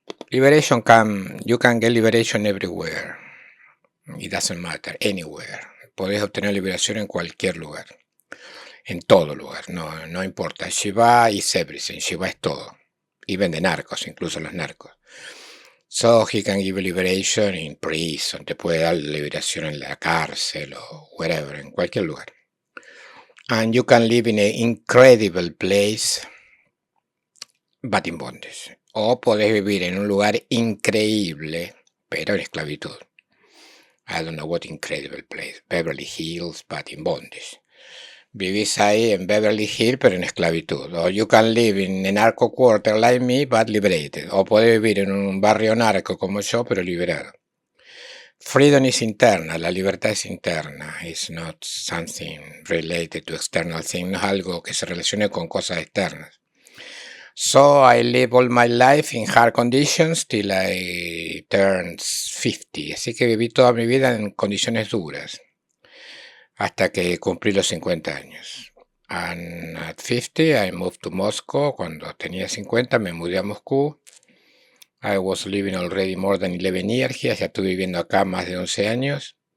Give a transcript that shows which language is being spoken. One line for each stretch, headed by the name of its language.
English: Liberation you can get liberation everywhere. It doesn't matter, anywhere.
Spanish: Podés obtener liberación en cualquier lugar. En todo lugar, no importa.
English: Shiva is everything,
Spanish: Shiva es todo.
English: Even the narcos,
Spanish: incluso los narcos.
English: So he can give liberation in prison.
Spanish: Te puede dar liberación en la cárcel o
English: wherever,
Spanish: en cualquier lugar.
English: And you can live in an incredible place, but in bondage.
Spanish: O podés vivir en un lugar increíble, pero en esclavitud.
English: I don't know what incredible place. Beverly Hills, but in bondage.
Spanish: Vivís ahí en Beverly Hills, pero en esclavitud.
English: O you can live in a narco quarter like me, but liberated.
Spanish: O podés vivir en un barrio narco como yo, pero liberado.
English: Freedom is
Spanish: interna, la libertad es interna.
English: It's not something related to external things.
Spanish: No es algo que se relacione con cosas externas.
English: So I live all my life in hard conditions till I turned 50.
Spanish: Así que viví toda mi vida en condiciones duras hasta que cumplí los 50 años.
English: And at 50 I moved to Moscow.
Spanish: Cuando tenía 50 me mudé a Moscú.
English: I was living already more than 11 years here.
Spanish: Ya estuve viviendo acá más de 11 años.